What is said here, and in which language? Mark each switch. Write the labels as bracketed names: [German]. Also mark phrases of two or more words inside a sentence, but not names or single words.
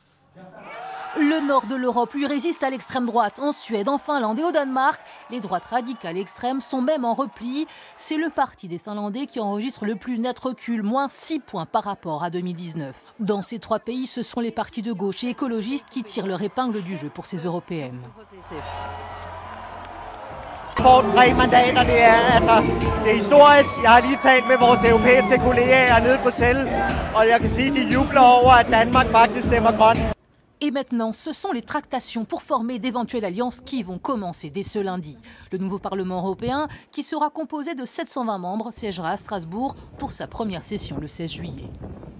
[French] Le nord de l'Europe lui résiste à l'extrême droite. En Suède, en Finlande et au Danemark, les droites radicales extrêmes sont même en repli. C'est le parti des Finlandais qui enregistre le plus net recul, moins 6 points par rapport à 2019. Dans ces 3 pays, ce sont les partis de gauche et écologistes qui tirent leur épingle du jeu pour ces européennes. [Danish] Får 3 mandater, det er historisk. Jeg har lige talt med vores europæiske kolleger nede i Bruxelles, og jeg kan sige, at de jubler over, at Danmark faktisk stemmer grønt. [French] Et maintenant, ce sont les tractations pour former d'éventuelles alliances qui vont commencer dès ce lundi. Le nouveau Parlement européen, qui sera composé de 720 membres, siégera à Strasbourg pour sa première session le 16 juillet.